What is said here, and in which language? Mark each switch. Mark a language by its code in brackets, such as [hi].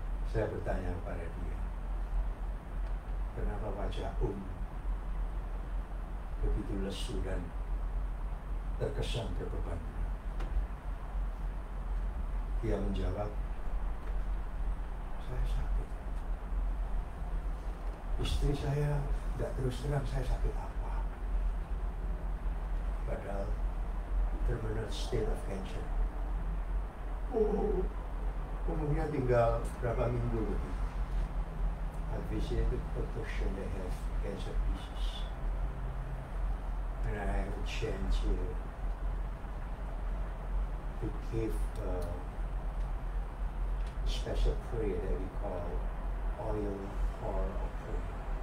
[id] Saya bertanya kepada dia, kenapa wajah begitu lesu dan terkesan berbeban? Dia menjawab, saya sakit. Istri saya tidak terus terang saya sakit apa. Padahal [en] terminal state of cancer. [id] Umumnya tinggal berapa minggu lagi. [en] I visited the doctor, they have cancer disease. And I have a chance to give a special prayer that we call oil for a prayer.